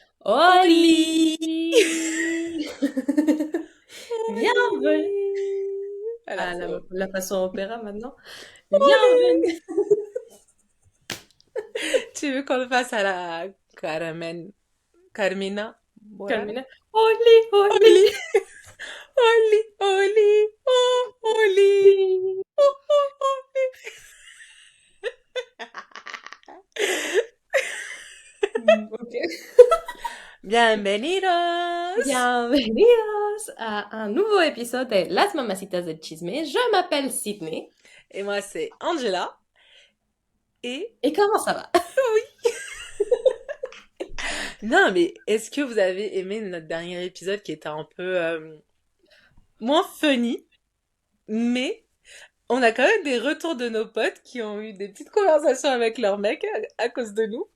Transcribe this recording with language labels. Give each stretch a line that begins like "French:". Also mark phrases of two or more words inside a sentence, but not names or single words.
French: Oli! Oli! Bienvenue Oli! Voilà, à c'est bon. la façon opéra maintenant. Oli! Bienvenue. Tu veux qu'on le fasse à la Carmen, Carmina Burana? Carmina. Oli, Oli. Oli! Oli! Oli! Oh! Oli! Oh! Oh! Oli! Ok. Bienvenidos! Bienvenidos à un nouveau épisode de Las Mamacitas del Chisme. Je m'appelle Sydney. Et moi, c'est Angela. Et Et comment ça va? oui! Non, mais est-ce que vous avez aimé notre dernier épisode qui était un peu moins funny, mais on a quand même des retours de nos potes qui ont eu des petites conversations avec leurs mecs à cause de nous.